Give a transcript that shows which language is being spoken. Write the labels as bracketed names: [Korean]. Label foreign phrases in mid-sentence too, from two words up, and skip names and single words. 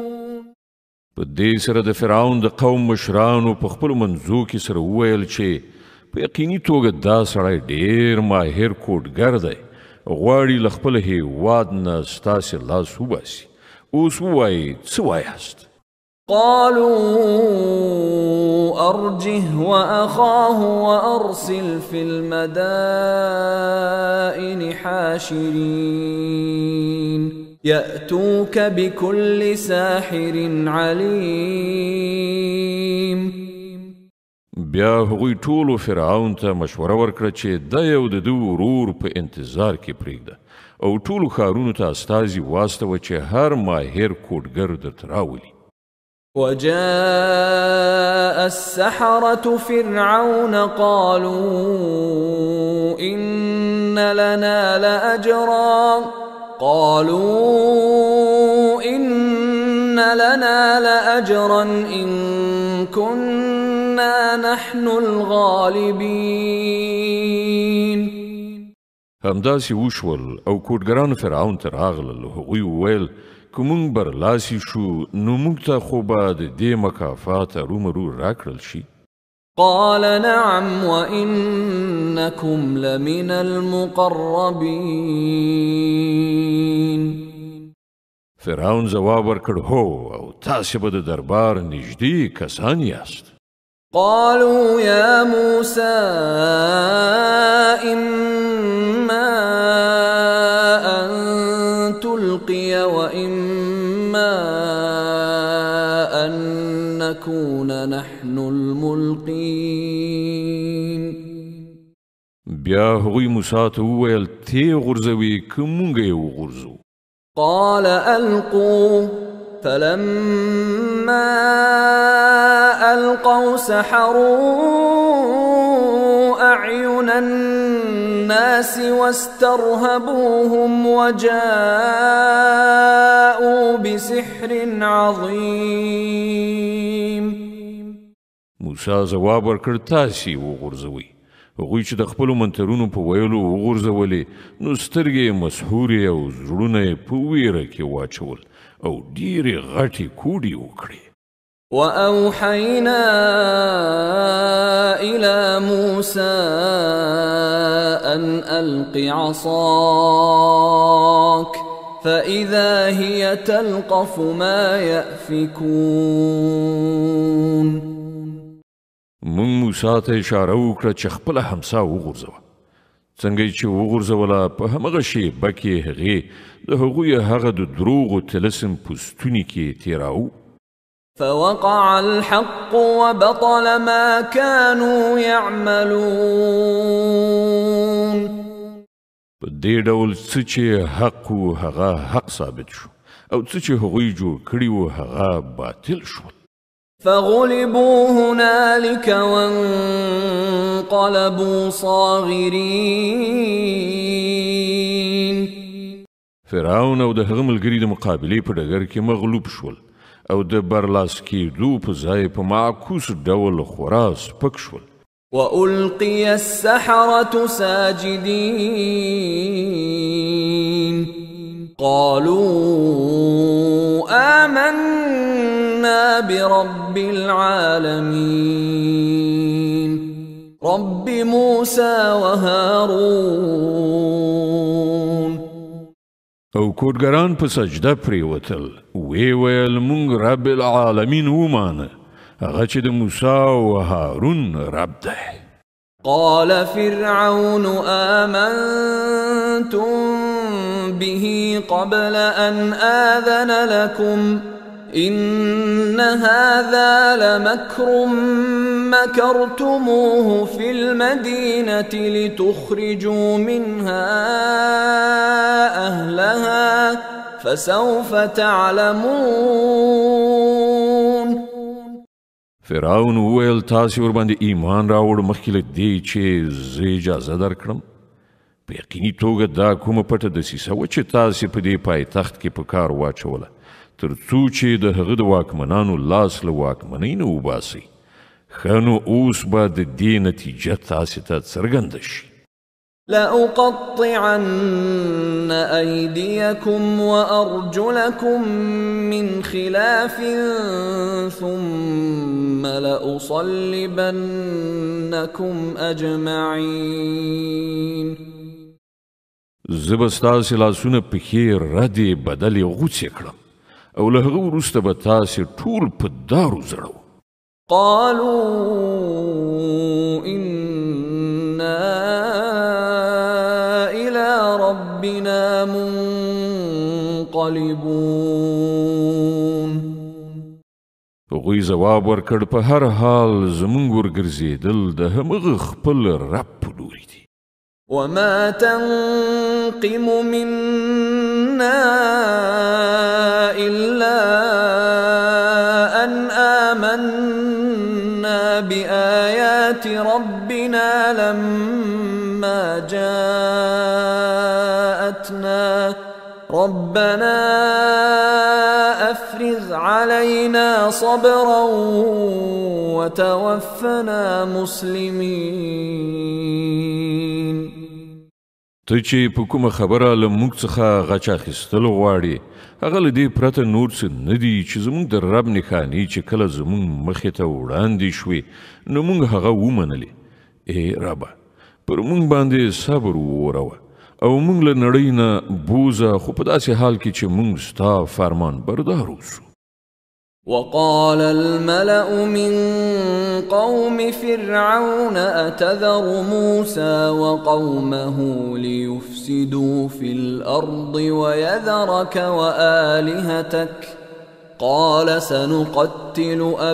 [Pashto] په دې سره د فرعون د قوم مشرانو په خپلو منځو کې سره وویل چې په یقیني توګه دا سړی ډېر ماهر کوډګر دی، غواړي له خپل هېواد نه ستاسې لاس وباسي. اوس ووایئ څه وایاست؟ [Arabic] قالوا أرجه وأخاه وأرسل في المدائن حاشرين يأتوك بكل ساحر عليم. [Pashto] بیا هغوی ټولو فرعون ته مشوره ورکړه چې دا یو د ده ورور په انتظار کې پرېږده او ټولو ښارونو ته استازي واستوه چې هر ماهر کوډګر درته راولي. [Arabic] وجاء السحرة فرعون قالوا إن لنا لأجرا إن كنا نحن الغالبين. [Pashto] همداسې وشول او کوډګران فرعون ته راغلل. هغوی وویل که موږ برلاسي شو نو موږ ته خو به د دې مکافات ارومرو راکړل شي. [Arabic] قال نعم وإنكم لمن المقربين. [Pashto] فرعون ځواب ورکړ هو او تاسې به د دربار نږدې کسان یاست. [Arabic] قالوا يا موسى إما أن تلقي وإما أن نكون نحن الملقين. [Pashto] بیا هغوی موسی ته وویل تی غورځوي که موږ یې وغورځو. [Arabic] قال ألقوا فلما ألقوا سحروا أعين الناس واسترهبوهم وجاءوا بسحر عظيم. [Pashto] موسی ځواب ورکړ تاسې وغورځوئ. هغوی چې د خپلو منترونو په ویلو وغورځولې نو سترګې یې مسحورې او زړونه یې په ویره کې واچول او ډېرې غټې کوډې وکړې. [Arabic] وأوحينا إلى موسى أن ألق عصاك فإذا هي تلقف ما يأفكون. [Pashto] مونږ موسی ته اشاره وکړه چې خپله همسا وغورځوه. څنګه چې وغورځوله په همغه شیبه کې هغې د هغوی هغه د دروغو طلسم په ستوني کې تېراوه. [Arabic] فوقع الحق وبطل ما كانوا يعملون. [Pashto] په دې ډول څه چې حق و هغه حق ثابت شو او څه چې هغوی جوړ کړي و هغه باطل شول. [Arabic] فغلبوا هنالك وانقلبوا صاغرين. [Pashto] فرعون او د هغه ملګري د مقابلې په ډګر کې مغلوب شول او د برلاس کېدو په ځای په معکوس ډول خورا سپک شول. [Arabic] وألقي السحرة ساجدين قالوا آمنا برب العالمين رب موسى وهارون. [Pashto] او کوډګران په سجده پریوتل وی ویل مونږ [Arabic] رب العالمین [Pashto] ومانه هغه چې د موسی او هارون رب دی. [Arabic] قال فرعون آمنتم به قبل أن آذن لكم إن هذا لمكر مكرتموه في المدينة لتخرجوا منها أهلها فسوف تعلمون. [Pashto] فرعون وویل تاسې ورباندې ایمان راوړ مخکې له دې چې زه اجازه درکړم. په یقیني توګه دا کومه پټه دسیسه وه چې تاسې په دې پایتخت کې په کار واچوله تر څو چې د هغه د واکمنانو لاس له واکمنۍ نه وباسئ. ښه نو اوس به د دې نتیجه تاسې ته څرګنده شي. [Arabic] لأقطعن أيديكم وأرجلكم من خلاف ثم لأصلبنكم أجمعين. [Pashto] زه به ستاسې لاسونه پښې ردې بدلې غوڅې کړم او له هغه وروسته به تاسې ټول په دارو زړوم. [Arabic] قالوا إنا إلى ربنا منقلبون. [Pashto] هغوی ځواب ورکړ په هر حال زموږ ورګرځېدل د همغه خپل رب په لوري دي. [Arabic] وما تنقم منا إلا أن آمنا بآيات ربنا لما جاءتنا ربنا أفرغ علينا صبرا وتوفنا مسلمين. [Pashto] ته چې په کومه خبره له موږ څخه غچ اخیستل غواړې هغه له دې پرته نور څه نه دي چې زموږ د رب نښانې چې کله زموږ مخې ته وړاندې شوې نو موږ هغه ومنلې. ای ربه پر موږ باندې صبر ووروه او موږ له نړۍ نه بوزه خو په داسې حال کې چې موږ ستا فرمان بردار اوسو. [Arabic] وقال الملأ من قوم فرعون أتذر موسى وقومه ليفسدوا في الأرض ويذرك وآلهتك قال سنقتل